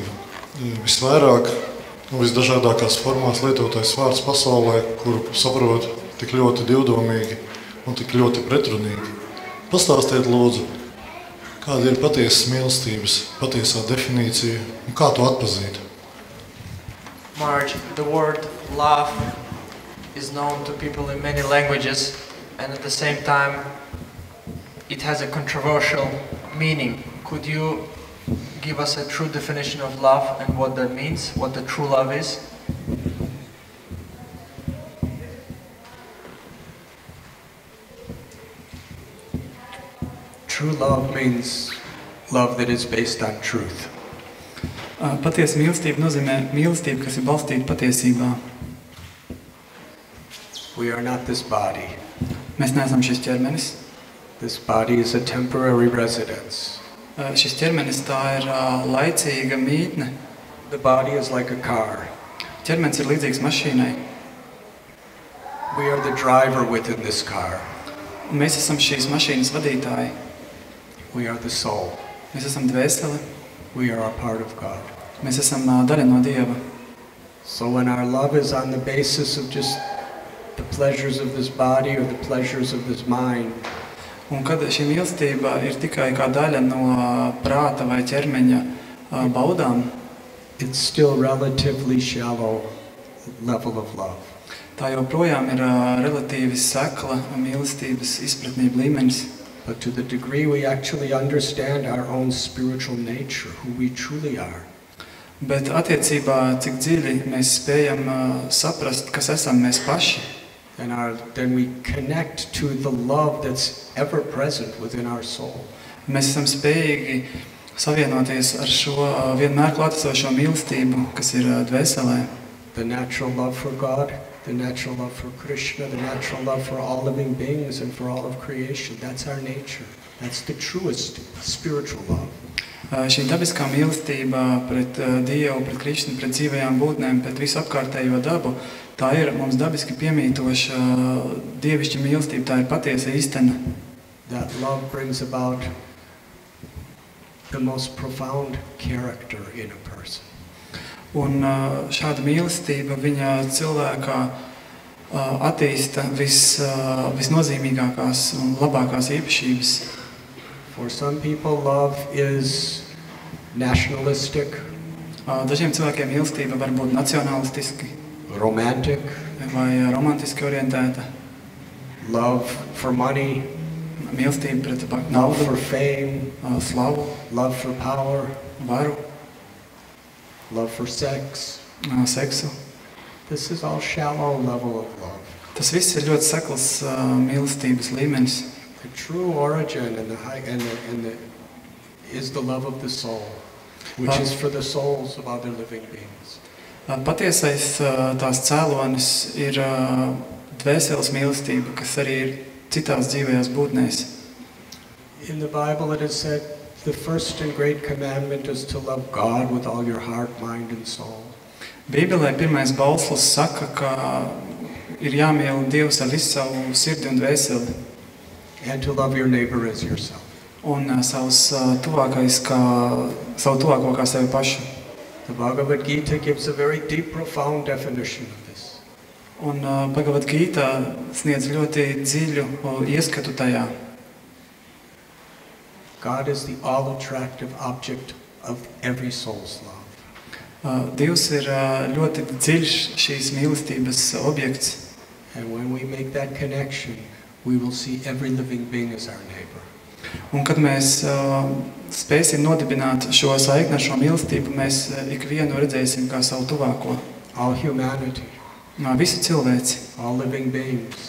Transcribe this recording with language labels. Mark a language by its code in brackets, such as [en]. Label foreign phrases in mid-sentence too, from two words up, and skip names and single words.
[lv] Visvairāk un visdažādākās formās lietotais vārds pasaulē, kuru saprot tik ļoti divdomīgi un tik ļoti pretrunīgi. Pastāstiet, lūdzu, kāda ir patiesas mīlestības, patiesā definīcija un kā to atpazīt? [en] Marge, the word love is known to people in many languages, and at the same time it has a controversial meaning. Could you give us a true definition of love and what that means, what the true love is? True love means love that is based on truth. [lv] Patiesa mīlestība nozīmē mīlestību, kas ir balstīta patiesībā. [en] We are not this body. [lv] Mēs neesam šis ķermenis. [en] This body is a temporary residence. [lv] Šis ķermenis tā ir laicīga mītne. [en] The body is like a car. [lv] Ķermenis ir līdzīgs mašīnai. [en] We are the driver within this car. [lv] Un mēs esam šīs mašīnas vadītāji. [en] We are the soul. [lv] Mēs esam dvēsele. [en] We are a part of God. [lv] Mēs esam daļa no Dieva. [en] So when our love is on the basis of just the pleasures of this body or the pleasures of this mind, [lv] Un kad šī mīlestība ir tikai kā daļa no prāta vai ķermeņa baudām, [en] it's still relatively shallow level of love. [lv] tā joprojām ir relatīvi sekla mīlestības izpratnība līmenis. [en] But to the degree we actually understand our own spiritual nature, who we truly are, [lv] Bet attiecībā, cik dziļi mēs spējam saprast, kas esam mēs paši, [en] and then we connect to the love that's ever present within our soul. [lv] mēs esam spējīgi savienoties ar šo vienmēr klātesošo mīlestību, kas ir dvēselē. [en] The natural love for God, the natural love for Krishna, the natural love for all living beings and for all of creation. That's our nature. That's the truest spiritual love. [lv] Šī dabiskā mīlestība pret Dievu, pret Krishnu, pret dzīvajām būtnēm, pret visu apkārtējo dabu, tā ir mums dabiski piemītoša dievišķa mīlestība, tā ir patiesa īstena. [en] That love brings about the most profound character in a person. [lv] Un šāda mīlestība viņa cilvēkā attīsta visnozīmīgākās un labākās īpašības. [en] For some people, love is nationalistic, [lv] Dažiem cilvēkiem mīlestība var būt nacionalistiski [en] romantic, [lv] vai romantiski orientēta. [en] love for money, [lv] Mīlestība pret [en] love [lv] naudu, [en] for fame, [lv] slavu, [en] love for power, [lv] varu, [en] love for sex. [lv] seksu. [en] This is all shallow level of love. [lv] Tas viss ir ļoti sekls mīlestības līmenis. [en] The true origin and is the love of the soul, which is for the souls of other living beings. [lv] Patiesais tās cēlonis ir dvēseles mīlestība, kas arī ir citās dzīvajās būtnēs. [en] In the Bible it is said, the first and great commandment is to love God with all your heart, mind and soul. [lv] Bībelē pirmais bauslis saka, ka ir jāmīl Dievs ar visu savu sirdi un dvēseli. [en] And to love your neighbor as yourself. [lv] Un savu tuvāko kā sevi pašu. [en] The Bhagavad Gita gives a very deep, profound definition of this. [lv] Un Bhagavad Gita sniedz ļoti dziļu ieskatu tajā. [en] God is the all-attractive object of every soul's love. [lv] Dievs ir ļoti dziļš šīs mīlestības objekts. [en] And when we make that connection, we will see every living being as our neighbor. [lv] Un kad mēs spēsim nodibināt šo saikni ar šo mīlestību, mēs ikvienu redzēsim kā savu tuvāko. [en] all humanity, [lv] visu cilvēci, [en] all living beings,